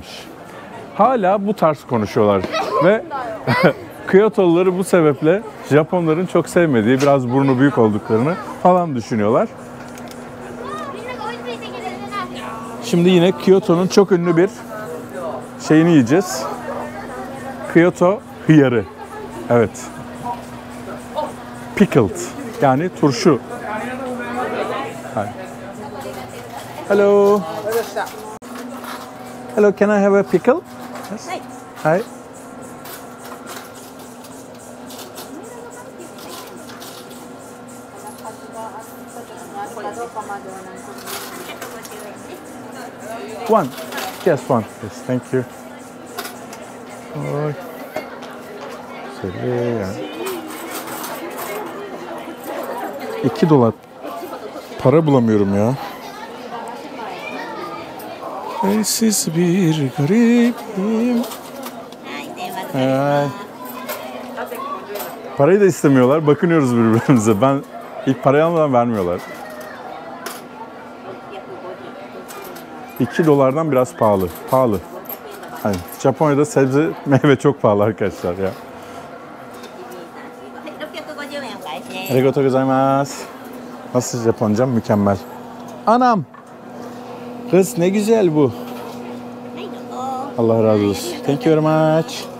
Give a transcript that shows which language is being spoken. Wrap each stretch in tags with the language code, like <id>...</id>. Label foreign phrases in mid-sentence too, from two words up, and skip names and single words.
<tr>Hala bu tarz konuşuyorlar. Ve Kyotoluları bu sebeple Japonların çok sevmediği, biraz burnu büyük olduklarını falan düşünüyorlar. Şimdi yine Kyoto'nun çok ünlü bir şeyini yiyeceğiz. Kyoto hıyarı. Evet. Pickled. Yani turşu.</tr> <en>Hello. Hello, can I have a pickle? Yes. Hi. One. Yes, one. Yes, thank you.</en> <tr>Oy. Şöyle yani. $2. Para bulamıyorum ya. Bensiz bir garibim. Parayı da istemiyorlar. Bakınıyoruz birbirimize. Ben ilk parayı almadan vermiyorlar. $2 biraz pahalı. Pahalı. Yani Japonya'da sebze, meyve çok pahalı arkadaşlar ya.</tr> <ja>ありがとうございます.</ja> <tr>Nasıl Japoncam? Mükemmel. Anam! Kız ne güzel bu. Allah razı olsun.</tr> <en>Thank you very much.</en>